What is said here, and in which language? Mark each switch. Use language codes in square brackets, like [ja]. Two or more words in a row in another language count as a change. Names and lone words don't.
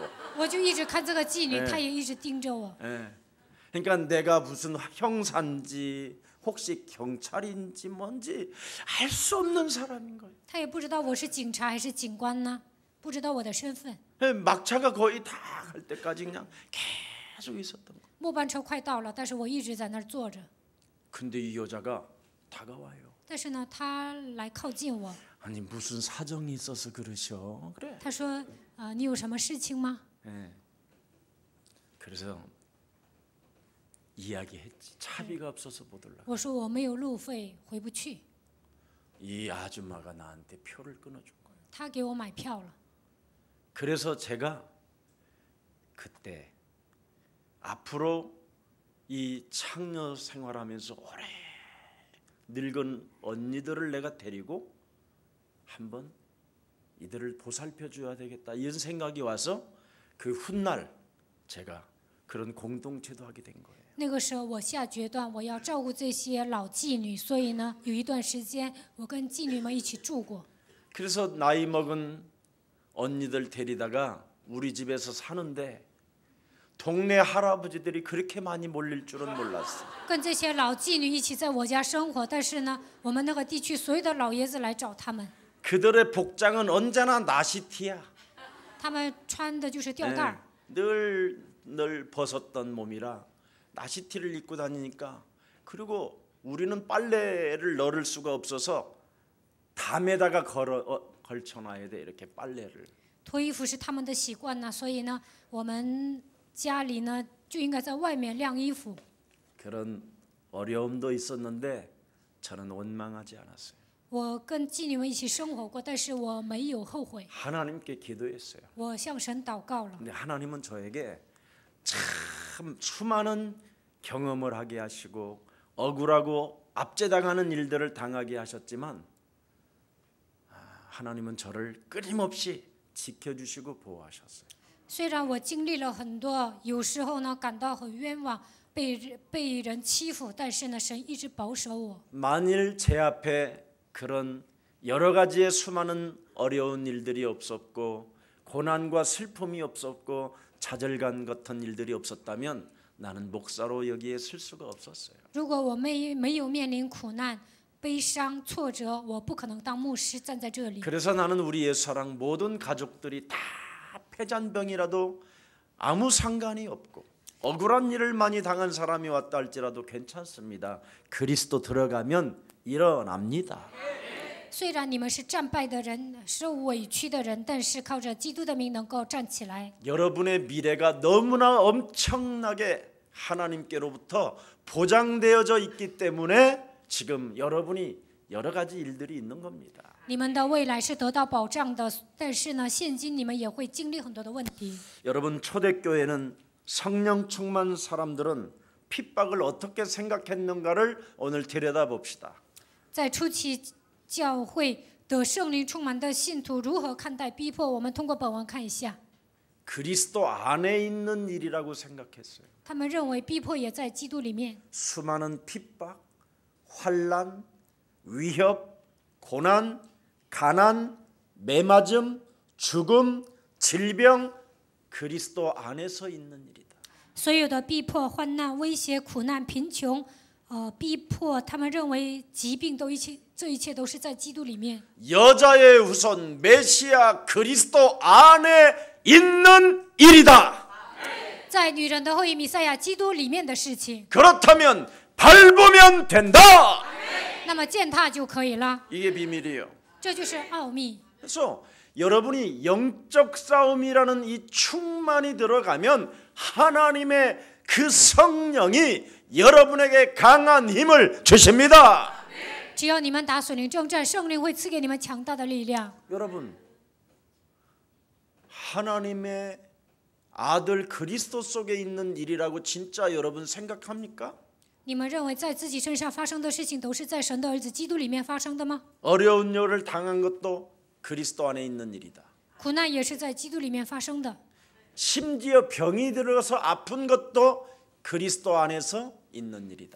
[zh] 我就一直看这个妓女，她也一直盯着我。 [ko] 예. 그러니까 내가 무슨 형사인지 혹시 경찰인지 뭔지 알 수 없는 사람인 거예요. [zh] 她也不知道我是警察还是警官呢，不知道我的身份。 [ko] 막차가 거의 다 갈 때까지 그냥 계속 있었던 거예요. [zh] 末班车快到了，但是我一直在那儿坐着。 [ko] 근데 이 여자가 다가와요. [zh] 但是呢，她来靠近我， [ko] 아니 무슨 사정이 있어서 그러셔? 그래. [zh] 她说：“你有什么事情吗？” [ko] 예. 그래서 이야기했지. 차비가 없어서 못 올라. [zh] 我说：“我没有路费，回不去。 [ko] 이 아줌마가 나한테 표를 끊어준 거예요. ” [zh] 她给我买票了。 [ko] 그래서 제가 그때 앞으로 이 창녀 생활하면서 오래 늙은 언니들을 내가 데리고 한번 이들을 보살펴 줘야 되겠다 이런 생각이 와서 그 훗날 제가 그런 공동체도 하게 된 거예요. [zh] 那个时候我下决断，我要照顾这些老妓女，所以呢，有一段时间我跟妓女们一起住过。 [ko] 그래서 나이 먹은 언니들 데리다가 우리 집에서 사는데 동네 할아버지들이 그렇게 많이 몰릴 줄은 몰랐어. [zh] 跟这些老妓女一起在我家生活，但是呢，我们那个地区所有的老爷子来找他们， [ko] 그들의 복장은 언제나 나시티야. [zh] 他们穿的就是吊带儿。 [ko] 늘 벗었던 몸이라 나시티를 입고 다니니까 그리고 우리는 빨래를 널을 수가 없어서 담에다가 걸쳐놔야 돼 이렇게 빨래를. [zh] 脱衣服是他们的习惯呢，所以呢，我们家里呢就应该在外面晾衣服。 [ko] 그런 어려움도 있었는데 저는 원망하지 않았어요. [zh] 我跟妓女们一起生活过，但是我没有后悔。 [ko] 하나님께 기도했어요. [zh] 我向神祷告了， [ko] 근데 하나님은 저에게 참 수많은 경험을 하게 하시고 억울하고 압제당하는 일들을 당하게 하셨지만 하나님은 저를 끊임없이 지켜주시고 보호하셨어요. [zh] 虽然我经历了很多，有时候呢感到很冤枉，被人欺负，但是呢，神一直保守我。 [ko] 만일 제 앞에 그런 여러 가지의 수많은 어려운 일들이 없었고 고난과 슬픔이 없었고 좌절감 같은 일들이 없었다면 나는 목사로 여기에 설 수가 없었어요. [zh] 如果我没有面临苦难、悲伤、挫折，我不可能当牧师站在这里。 [ko] 그래서 나는 우리 예수사랑 모든 가족들이 다 폐잔병이라도 아무 상관이 없고 억울한 일을 많이 당한 사람이 왔다 할지라도 괜찮습니다. 그리스도 들어가면 일어납니다. [zh] 虽然你们是战败的人，是委屈的人，但是靠着基督的名能够站起来。 [ko] 여러분의 미래가 너무나 엄청나게 하나님께로부터 보장되어져 있기 때문에 지금 여러분이 여러 가지 일들이 있는 겁니다. [zh] 你们的未来是得到保障的，但是呢，现今你们也会经历很多的问题。 [ko] 여러분 초대교회는 성령 충만 사람들은 핍박을 어떻게 생각했는가를 오늘 들여다봅시다. [zh] 在初期教会得圣灵充满的信徒如何看待逼迫？我们通过本文看一下。 [ko] 그리스도 안에 있는 일이라고 생각했어요. [zh] 他们认为逼迫也在基督里面。 [ko] 수많은 핍박, 환난, 위협, 고난, 가난, 매맞음, 죽음, 질병 그리스도 안에서 있는 일이다. [zh] 所有的逼迫、患难、威胁、苦难、贫穷，逼迫他们认为疾病这一切都是在基督里面。 [ko] 여자의 후손 메시아 그리스도 안에 있는 일이다. [zh] 在女人的后裔弥赛亚基督里面的事情， [ko] 그렇다면 밟으면 된다. [zh] 那么践踏就可以了。 [ko] 이게 비밀이에요. [zh] 这就是奥秘。 [ko] 그래서 여러분이 영적 싸움이라는 이 충만이 들어가면 하나님의 그 성령이 여러분에게 강한 힘을 주십니다. [zh] 只要你们打属灵征战，圣灵会赐给你们强大的力量。 [ko] 여러분, 하나님의 아들 그리스도 속에 있는 일이라고 진짜 여러분 생각합니까? [zh] 你们认为在自己身上发生的事情都是在神的儿子基督里面发生的吗？ [ko] 어려운 일을 당한 것도 그리스도 안에 있는 일이다. [zh] 苦难也是在基督里面发生的。 [ko] 심지어 병이 들어서 아픈 것도 그리스도 안에서 있는 일이다.